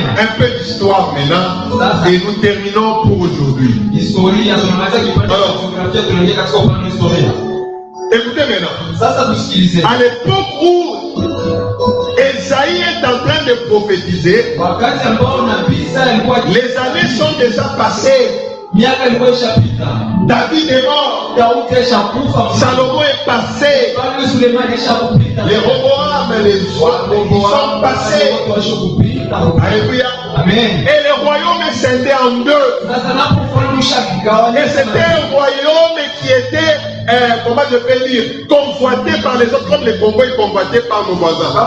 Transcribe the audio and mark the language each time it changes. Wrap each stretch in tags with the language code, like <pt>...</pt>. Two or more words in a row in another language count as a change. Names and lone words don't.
<fr>Un peu d'histoire maintenant et nous terminons pour aujourd'hui. Alors, écoutez maintenant. À l'époque où Esaïe est en train de prophétiser, les années sont déjà passées.</fr> <sw>miaka ilikuwa ishapita.</sw> <fr>David est mort.</fr> <sw>Daudi alishakufa.</sw> <fr>Salomon est passé.</fr> <sw>Mfalme Sulemani alishakupita.</sw> <fr>Les Roboam et les autres sont passés. Alléluia. Amen. Et le royaume est scindé en deux. Et c'était un royaume qui était, comment je peux dire, convoité par les autres, comme les Congolais convoités par nos voisins.</fr>